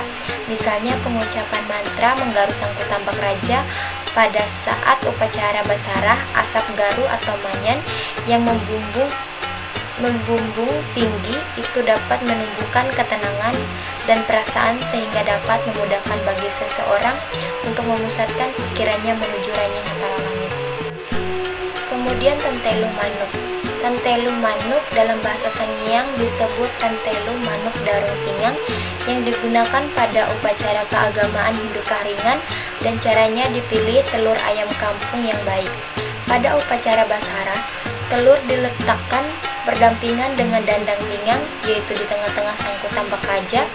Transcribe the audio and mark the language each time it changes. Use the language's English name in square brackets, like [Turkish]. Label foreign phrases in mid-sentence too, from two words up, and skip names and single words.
[Indonesian] Misalnya pengucapan mantra menggaru sangku tambak raja pada saat upacara basarah, asap garu atau manyan yang membumbung tinggi itu dapat menumbuhkan ketenangan dan perasaan sehingga dapat memudahkan bagi seseorang untuk memusatkan pikirannya menuju Ranying Hatala Langit. Kemudian [Ngaju] tantelu manuk. Tantelu manuk [Indonesian] dalam bahasa Sangiang disebut [Ngaju] tantelu manuk darung tingang [Indonesian] yang digunakan pada upacara keagamaan Hindu Keharingan, dan caranya dipilih telur ayam kampung yang baik. Pada upacara basara, telur diletakkan berdampingan dengan dandang tingang, yaitu di tengah-tengah sangku tambak raja.